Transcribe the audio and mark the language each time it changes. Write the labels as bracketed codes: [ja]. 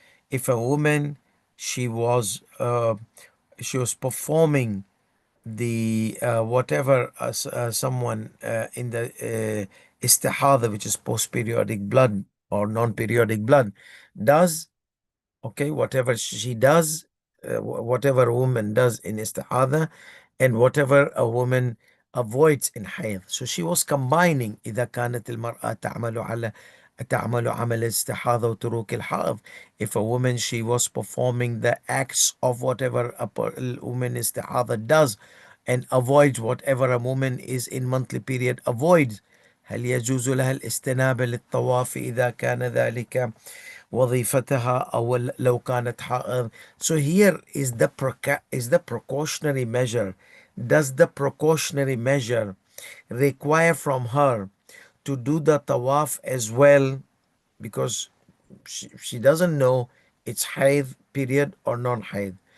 [en] If a woman, she was performing the whatever someone in the istihada, which is post-periodic blood or non-periodic blood, does. Okay, whatever she does, whatever a woman does in istihada, and whatever a woman avoids in hayd. So she was combining. [ar] إذا كانت المرأة تعمل عمل الاستحاضة وتروك الحائض. [en] If a woman, she was performing the acts of whatever a woman istihada does, and avoids whatever a woman is in monthly period avoids. [ar] هل يجوز لها الاستنابة للطواف إذا كان ذلك وظيفتها أو لو كانت حائض. [en] So here is the precautionary measure. Does the precautionary measure require from her to do the tawaf as well, because she doesn't know it's haid period or non-haid?